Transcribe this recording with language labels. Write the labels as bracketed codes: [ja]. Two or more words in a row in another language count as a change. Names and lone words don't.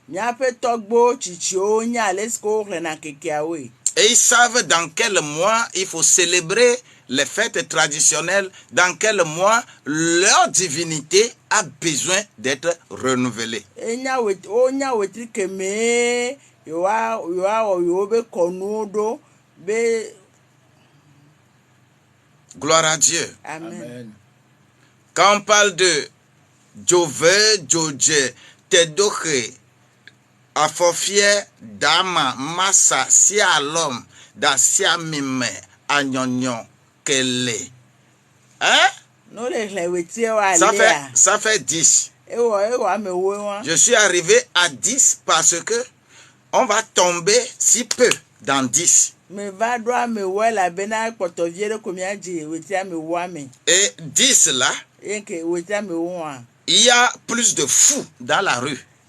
[fr] Et ils savent dans quel mois il faut célébrer les fêtes traditionnelles, dans quel mois leur divinité a besoin d'être renouvelée. Gloire à Dieu. Amen. Quand on parle de Jove, Joje, Tedoche, Afofie, Dama, Massa, Sialom, Da Siamime, Agnognon, Kele. Hein? Ça fait 10. Je suis arrivé à 10 parce que on va tomber si peu dans 10. Et 10 là, il y a plus de fous dans la rue.